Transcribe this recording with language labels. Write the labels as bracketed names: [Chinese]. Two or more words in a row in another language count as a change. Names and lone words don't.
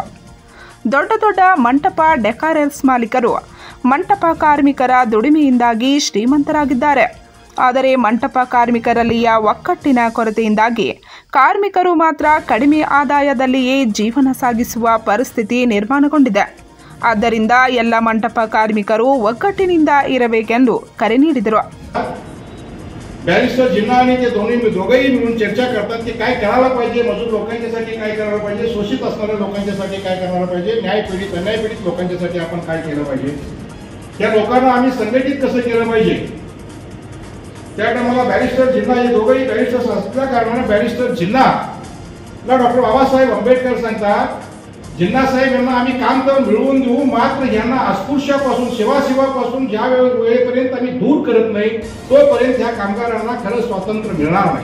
[Kannada] ದೊಡ್ಡ ದೊಡ್ಡ ಮಂಟಪ ಡೆಕಾರರ್ಸ್ ಮಾಲೀಕರು ಮಂಟಪ ಕಾರ್ಮಿಕರ ದುಡಿಮೆಯಿಂದಾಗಿ ಶ್ರೀಮಂತರಾಗಿದ್ದಾರೆ. ಆದರೆ ಮಂಟಪ ಕಾರ್ಮಿಕರಲ್ಲಿಯ ಒಕ್ಕಟ್ಟಿನ ಕೊರತೆಯಿಂದಾಗಿ ಕಾರ್ಮಿಕರು ಮಾತ್ರ ಕಡಿಮೆ ಆದಾಯದಲ್ಲಿಯೇ ಜೀವನ ಸಾಗಿಸುವ ಪರಿಸ್ಥಿತಿ ನಿರ್ಮಾಣಗೊಂಡಿದೆ. ಆದ್ದರಿಂದ ಎಲ್ಲ ಮಂಟಪ ಕಾರ್ಮಿಕರು ಒಗ್ಗಟ್ಟಿನಿಂದ इरಬೇಕೆಂದು ಕರೆ ನೀಡಿದರು. [Marathi] बॅरिस्टर जिन्ना आणि ते दोघेही मिळून चर्चा करतात की काय करायला पाहिजे, मजूर लोकांच्यासाठी काय करायला पाहिजे, शोषित असणाऱ्या लोकांच्यासाठी काय करायला पाहिजे, न्यायपीडित अन्यायपीडित लोकांच्यासाठी आपण काय केलं पाहिजे, त्या लोकांना आम्ही संघटित कसं केलं पाहिजे. त्या टायमाला बॅरिस्टर जिन्ना हे दोघेही बॅरिस्टर्स असल्या कारणाने बॅरिस्टर जिन्नाला डॉक्टर बाबासाहेब आंबेडकर सांगतात, जिन्ना साहेब यांना आम्ही काम तर मिळवून देऊ, मात्र यांना अस्पृश्यापासून सेवापासून ज्या वेळेपर्यंत आम्ही दूर करत नाही तोपर्यंत ह्या कामगारांना खरं स्वातंत्र्य मिळणार नाही.